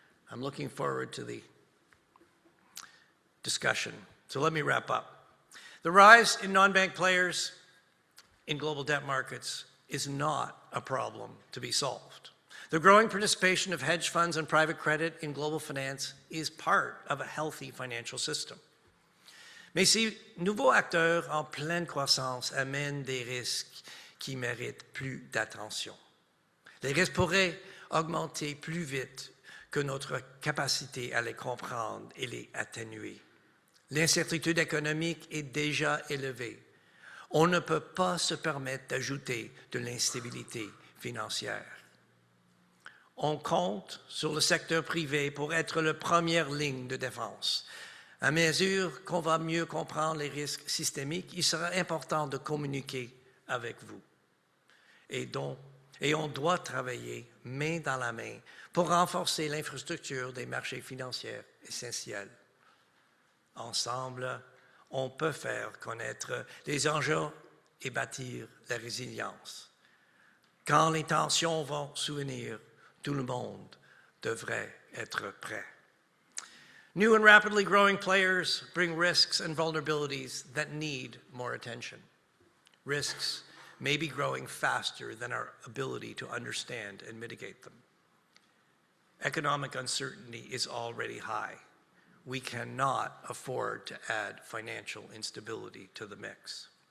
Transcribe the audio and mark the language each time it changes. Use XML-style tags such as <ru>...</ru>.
<en>I'm looking forward to the discussion. So let me wrap up. The rise in non-bank players in global debt markets is not a problem to be solved. The growing participation of hedge funds and private credit in global finance is part of a healthy financial system.</en> <fr>Mais ces nouveaux acteurs en pleine croissance amènent des risques qui méritent plus d'attention. Les risques pourraient augmenter plus vite que notre capacité à les comprendre et les atténuer. L'incertitude économique est déjà élevée. On ne peut pas se permettre d'ajouter de l'instabilité financière. On compte sur le secteur privé pour être la première ligne de défense. À mesure qu'on va mieux comprendre les risques systémiques, il sera important de communiquer avec vous. Et on doit travailler main dans la main pour renforcer l'infrastructure des marchés financiers essentiels. Ensemble, on peut faire connaître les enjeux et bâtir la résilience. Quand les tensions vont survenir, tout le monde devrait être prêt.</fr> <en>New and rapidly growing players bring risks and vulnerabilities that need more attention. Risks may be growing faster than our ability to understand and mitigate them. Economic uncertainty is already high. We cannot afford to add financial instability to the mix.</en>